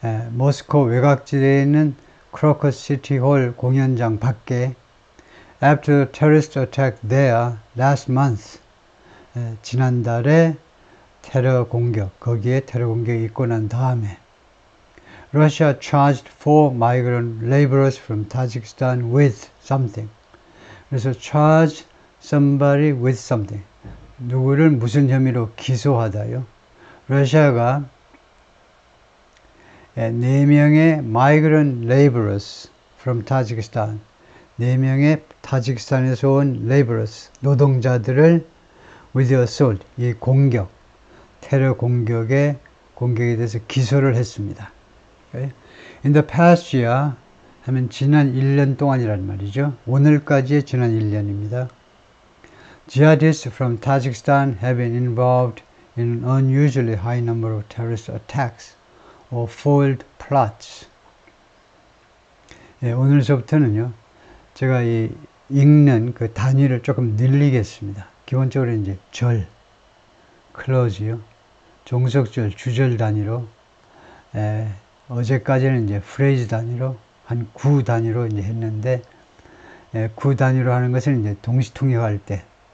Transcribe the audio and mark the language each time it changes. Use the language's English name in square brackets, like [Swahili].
[Korean] 모스코 외곽지대에 있는 크로커스 시티 홀 공연장 밖에 [English] after the terrorist attack there last month [Korean] 지난달에 테러 공격, 거기에 테러 공격이 있고 난 다음에 [English] Russia charged 4 migrant laborers from Tajikistan with something. [Korean] 그래서 [English] charge somebody with something. [Korean] 누구를 무슨 혐의로 기소하다요. 러시아가 4명의 [English] migrant laborers from Tajikistan [Korean] 4명의 타지키스탄에서 온 laborers, 노동자들을 [English] with assault, [Korean] 이 공격, 테러 공격에 대해서 기소를 했습니다. [English] Okay? In the past year [Korean] 하면 지난 1년 동안이란 말이죠. 오늘까지의 지난 1년입니다. [English] Jihadists from Tajikistan have been involved in an unusually high number of terrorist attacks or foiled plots. [Korean] 오늘서부터는요, 제가 이 읽는 그 단위를 조금 늘리겠습니다. 기본적으로 이제 절, 클로즈요, 종속절, 주절 단위로, 어제까지는 이제 프레이즈 단위로, 한 구 단위로 이제 했는데, 구 단위로 하는 것은 이제 동시통역할 때,